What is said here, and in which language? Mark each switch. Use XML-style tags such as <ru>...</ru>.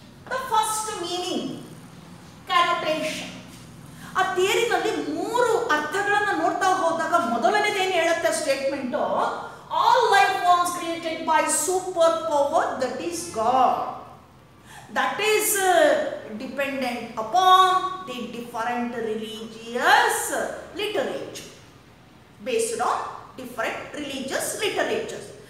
<en>The first meaning, connotation.</en> <kn>ಆ ಥಿಯರಿನಲ್ಲಿ 3 ಅರ್ಥಗಳನ್ನ ನೋಡ್ತಾ ಹೋದಾಗ ಮೊದಲನೇದು ಏನು ಹೇಳುತ್ತೆ statement,</kn> <en>All life forms created by super power, that is God. That is dependent upon the different religious literature, based on different religious literatures.</en>